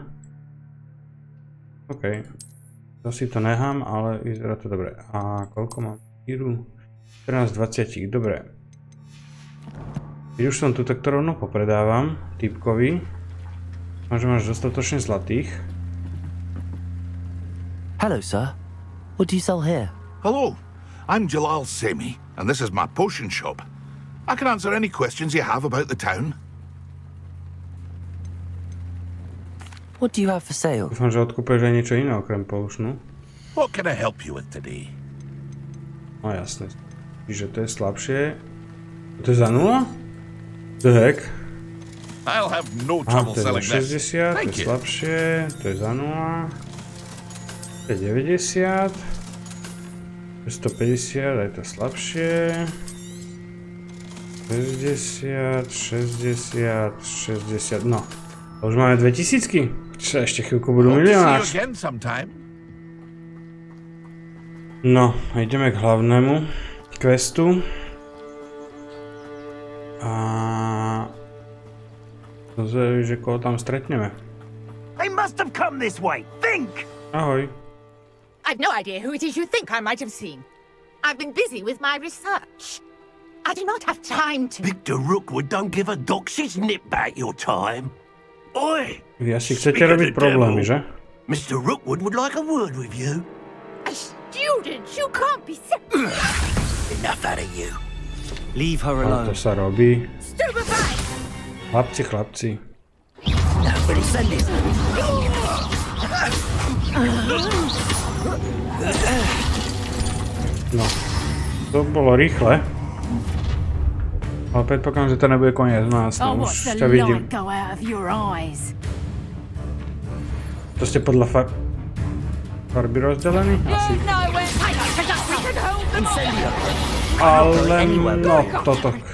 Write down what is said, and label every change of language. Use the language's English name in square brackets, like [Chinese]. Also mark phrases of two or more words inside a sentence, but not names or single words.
[Slovak] OK. To si to nechám, ale vyzerá to dobre. A koľko mám íru? 14 20, dobre. Keď už som tu, tak to rovno popredávam typkovi. Máš dostatočne zlatých. [English] Hello, sir. What do you sell here? Hello, I'm Jalal Semi, and this is my potion shop. I can answer any questions you have about the town. What do you have for sale? [Slovak] Dúfam, že odkúpeš aj niečo iné okrem potionu. [English] What can I help you with today? [Slovak] No jasné. Čiže to je slabšie. To je za 0? [English] The heck? I'll have no trouble selling this. [Slovak] To je 60, to je slabšie. To je za 0. To je 90. To je 150, aj to slabšie. 60, 60. No. To už máme 2000-ky. Čo ešte chvíľku budú milionář. No, ideme k hlavnému questu. A... Dozvedeli, že koho tam stretneme. [English] They must have come this way. Think! [Slovak] Ahoj. [English] I've no idea who it is you think I might have seen. I've been busy with my research. I do not have time to... Victor Rookwood don't give a doxy's nip back your time. Oi! [Slovak] Vy asi chcete robiť problémy, že? [English] Mr. Rookwood would like a word with you. A student? You can't be... Enough out of you. Leave her alone. [Slovak] To sa robí. [English] Stupefy! [Slovak] Chlapci. [English] Nobody send it. [Slovak] No. To bolo rýchle. Ale predpokladám, že to nebude koniec. No jasné, už ťa vidím. To ste podľa farby rozdelení? Asi. Ale no, toto.